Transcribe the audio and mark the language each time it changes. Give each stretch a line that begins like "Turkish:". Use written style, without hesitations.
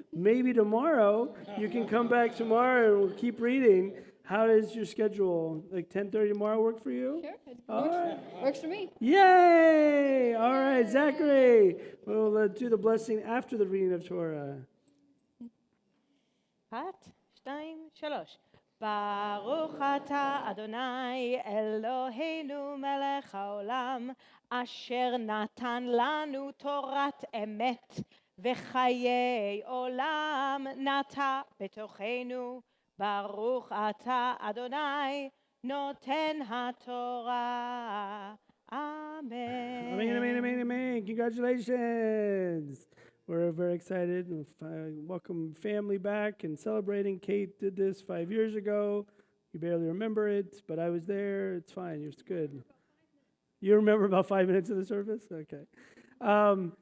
English: Maybe tomorrow, you can come back tomorrow and we'll keep reading. How does your schedule, like 10:30 tomorrow, work for you? Sure, it All right. works for me. Yay! All right, Zachary. We'll do the blessing after the reading of Torah. 1, 2, 3.
Hebrew: ברוך אתה אדוני אלוהינו מלך העולם אשר נתן לנו תורת אמת וחיי עולם נטע בתוכנו ברוך אתה אדוני נותן התורה אמן.
English: Amen. Congratulations. We're very excited and welcome family back and celebrating. Kate did this 5 years ago. You barely remember it, but I was there. It's fine. It's good. You remember about 5 minutes of the service? Okay.